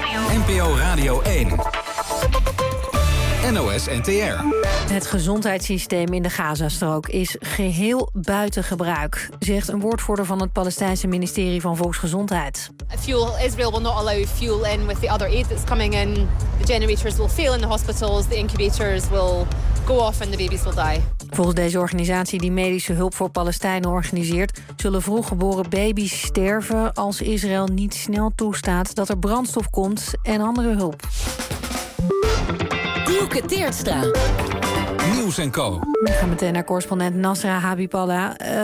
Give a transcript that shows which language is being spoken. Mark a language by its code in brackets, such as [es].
[nl] NPO Radio 1. NOS-NTR. Het gezondheidssysteem in de Gazastrook is geheel buiten gebruik, zegt een woordvoerder van het Palestijnse ministerie van Volksgezondheid. [en] Fuel, Israel will not allow fuel in with the other aid that's coming in. The generators will fail in the hospitals, the incubators will go off and the babies will die. [nl] Volgens deze organisatie die medische hulp voor Palestijnen organiseert, zullen vroeggeboren baby's sterven als Israël niet snel toestaat dat er brandstof komt en andere hulp. Dielke Teertstra. Nieuws en Co. We gaan meteen naar correspondent Nasra Habiballa.